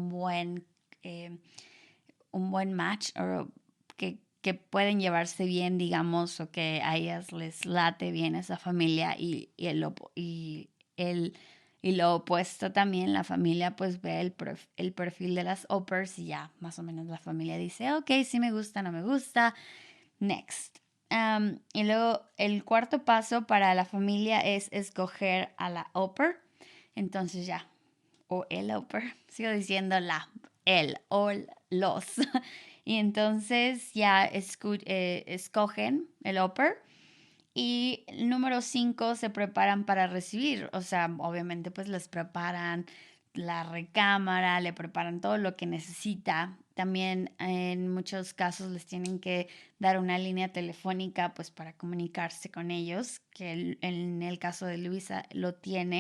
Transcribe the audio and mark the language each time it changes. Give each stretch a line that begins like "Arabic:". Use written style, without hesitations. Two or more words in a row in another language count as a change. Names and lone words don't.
Spanish: un buen match o que pueden llevarse bien, digamos, o que a ellas les late bien esa familia y lo opuesto también, la familia pues ve el perfil de las au pairs y ya más o menos la familia dice, ok, sí me gusta, no me gusta, next. Y luego el cuarto paso para la familia es escoger a la au pair. Entonces ya, o el au pair, sigo diciendo el o los. Y entonces ya escogen el au pair. Y número 5 se preparan para recibir. O sea, obviamente pues les preparan la recámara, le preparan todo lo que necesita. También en muchos casos les tienen que dar una línea telefónica pues para comunicarse con ellos, que en el caso de Luisa lo tiene.